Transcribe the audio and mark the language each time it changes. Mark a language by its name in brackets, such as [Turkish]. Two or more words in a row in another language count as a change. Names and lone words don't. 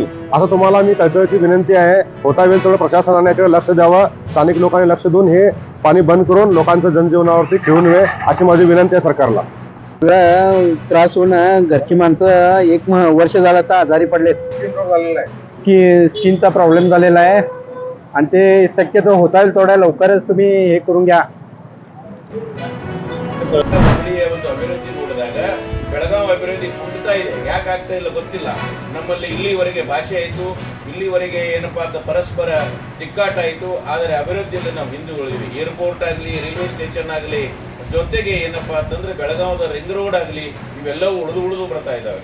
[Marathi] असं तुम्हाला मी कळकळीची विनंती आहे. होता वेळ तेवढं प्रशासनाने याच्यावर लक्ष द्यावं, स्थानिक लोकांनी लक्ष देऊन हे पाणी बंद करून लोकांचं जनजीवनावरती खेळू नये अशी माझी विनंती आहे सरकारला. त्रास होऊन घरची माणसं 1 वर्ष झालं तर आजारी पडलेत. स्किनचा प्रॉब्लेम झालेला आहे आणि ते शक्यतो होता येईल थोड्या लवकरच तुम्ही हे करून घ्या. [Kannada] ಅಭಿವೃದ್ಧಿ ನೋಡಿದಾಗ ಬೆಳಗಾವಿ ಅಭಿವೃದ್ಧಿ ಕುಂಠಿತಾ ಇದೆ. ಯಾಕೆ ಆಗ್ತಾ ಇಲ್ಲ ಗೊತ್ತಿಲ್ಲ. ನಮ್ಮಲ್ಲಿ ಇಲ್ಲಿವರೆಗೆ ಭಾಷೆ ಆಯಿತು, ಇಲ್ಲಿವರೆಗೆ ಏನಪ್ಪಾ ಅಂತ ಪರಸ್ಪರ ತಿಕ್ಕಾಟ ಆಯಿತು. ಆದರೆ ಅಭಿವೃದ್ಧಿಯಲ್ಲಿ ನಾವು ಹಿಂದುಳಿದ್ವಿ. ಏರ್ಪೋರ್ಟ್ ಆಗಲಿ, [English] railway station [Kannada] ಆಗಲಿ, ಜೊತೆಗೆ ಏನಪ್ಪಾ ಅಂತಂದ್ರೆ ಬೆಳಗಾವದ [English] ring road [Kannada] ಆಗಲಿ, ಇವೆಲ್ಲವೂ ಉಳಿದು ಬರ್ತಾ ಇದ್ದಾವೆ.